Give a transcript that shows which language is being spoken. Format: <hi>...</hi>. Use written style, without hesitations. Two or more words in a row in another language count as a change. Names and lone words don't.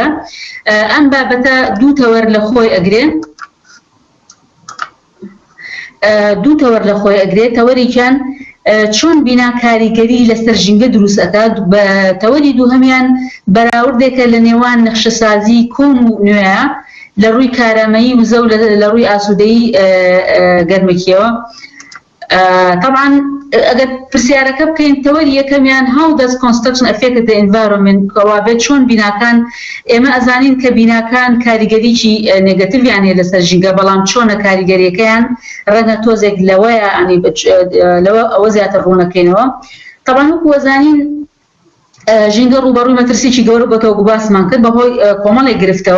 <ckb>ئەم بابەتە دوو تەوەر لە خۆی ئەگرێن، تەوەریکیان چۆن بینا کاریگەری لەسەر ژینگە دروست ئەکات، بە تەوەری دووهەمیان بەراوردێکە لە نێوان نەخشەسازی کۆن و نوێیە لە ڕووی کارامەیی وزە و لە ڕووی ئاسوودەیی گەرمەکیەوە. طبعا ئەگەر پرسیارەکە بکەین تەوەری یەکەمیان</ckb> <en>how does construction affect the environment،</en> <ckb>کەوابێت چۆن بیناکان، ئێمە ئەزانین کە بیناکان کاریگەریکی نێگەتیڤیان هەیە لەسەر ژینگە، بەڵام چۆنە کاریگەریەکەیان ڕەنگە تۆزێک لەوەیە لەوە ئەوە زیاتر ڕوونەکەینەوە. طبعا وەکو ئەزانین ژینگە ڕوبەڕووی مەترسیی گەورە بۆتەوە گوباسمان کرد بەهۆی کۆمەڵێک گرفتەوە.</ckb>